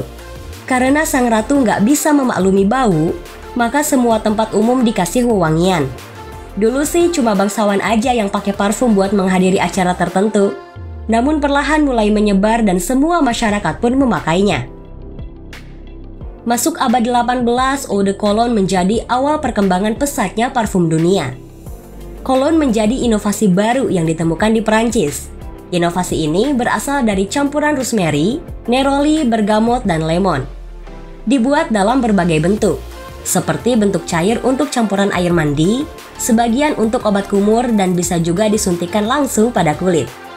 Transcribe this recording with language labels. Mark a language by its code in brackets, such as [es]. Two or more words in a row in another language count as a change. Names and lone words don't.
[id] Karena sang ratu nggak bisa memaklumi bau, maka semua tempat umum dikasih wewangian. Dulu sih cuma bangsawan aja yang pakai parfum buat menghadiri acara tertentu. Namun perlahan mulai menyebar dan semua masyarakat pun memakainya. Masuk abad 18, [fr] eau de cologne [id] menjadi awal perkembangan pesatnya parfum dunia. Cologne menjadi inovasi baru yang ditemukan di Perancis. Inovasi ini berasal dari campuran rosemary, neroli, bergamot, dan lemon. Dibuat dalam berbagai bentuk, seperti bentuk cair untuk campuran air mandi, sebagian untuk obat kumur, dan bisa juga disuntikan langsung pada kulit.